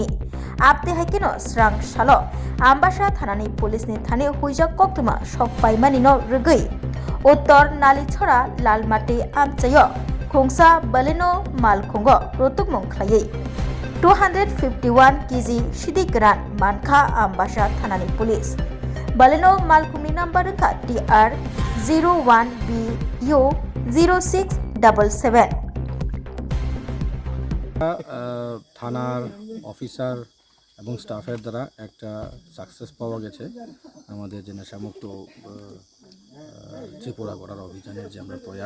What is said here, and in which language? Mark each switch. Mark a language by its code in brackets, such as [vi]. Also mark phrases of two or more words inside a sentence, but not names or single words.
[trp] आपते हाइकेनो स्रां सालो आम्बासा थानानि पुलिसनि थाने हुइजक कक्तमा सकपाइमानिनो रगै उत्तर नालिछरा लालमाटी आमचायो खुंसा बलेनो मालखुंगो रोतुकमुं ख्लायै 251 kg सिदि ग्रान मानखा आम्बासा थानानि पुलिस बलेनो मालखुंनि नाम्बार रंखा TR 01BU 0677 [bn] থানার অফিসার এবং স্টাফের দ্বারা একটা সাকসেস পাওয়া গেছে আমাদের যে নেশামুক্ত ত্রিপুরা করার অভিযানের যে আমরা প্রয়াস।